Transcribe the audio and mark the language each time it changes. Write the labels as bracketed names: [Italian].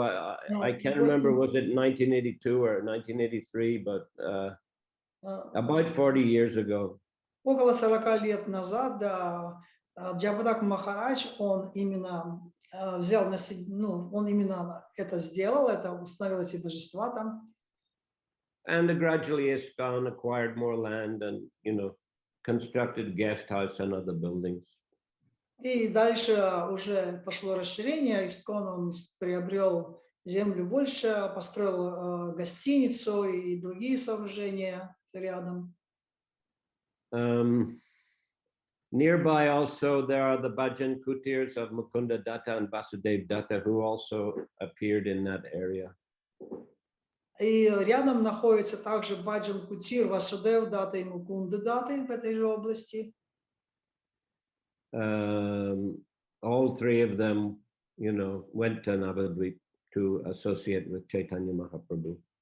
[English] I can't remember, was it 1982 or 1983, but about 40 years ago. [Russian] Около 40 лет назад, да, Джайпатака Махарадж, он именно взял на себя, он именно это сделал, это установил эти божества там. [English] And gradually ISKCON acquired more land and, constructed guest house and other buildings. [Russian] И дальше уже пошло расширение, ИСККОН он приобрел землю больше, построил гостиницу и другие сооружения рядом. [English] Nearby also there are the Bhajan Kutirs of Mukunda Datta and Vasudev Datta who also appeared in that area. [Russian] И рядом находится также Баджан Кутир, Васудев Датта и Мукунда Датта в этой же области. [English] All three of them, went to Navadvip to associate with Chaitanya Mahaprabhu.